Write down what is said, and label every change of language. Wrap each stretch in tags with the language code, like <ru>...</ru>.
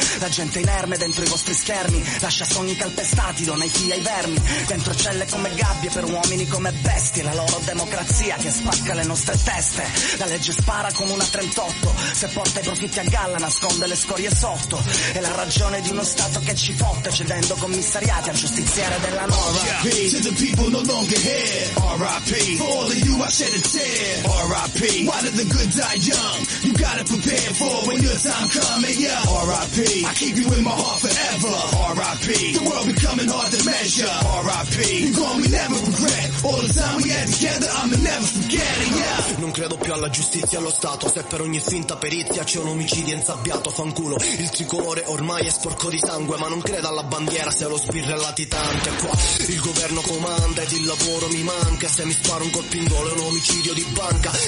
<it>La gente inerme dentro i vostri schermi lascia sogni calpestati, dona i fili ai vermi, dentro celle come gabbie per uomini come bestie. La loro democrazia che spacca le nostre teste, la legge spara come una 38, se porta i profitti a galla nasconde le scorie sotto. E la ragione di uno stato che ci fotte, cedendo commissariati al giustiziere della nostra. R.I.P.</it> <en>to the people no longer here. R.I.P. for all of you I shed a tear. R.I.P. why did the good die young? You gotta prepare for when your time coming, yeah. R.I.P. I keep you in my heart forever. R.I.P. the world becoming hard to measure. R.I.P. you gonna be never regret all the time we had together, I'ma never forget it, yeah.</en> <it>Non credo più alla giustizia, allo stato, se per ogni finta perizia c'è un omicidio insabbiato. Fanculo, il tricolore ormai è sporco di sangue, ma non credo alla bandiera se lo sbirro è latitante. Qua il governo comanda ed il lavoro mi manca, se mi sparo un colpo in gola è un omicidio di banca.</it>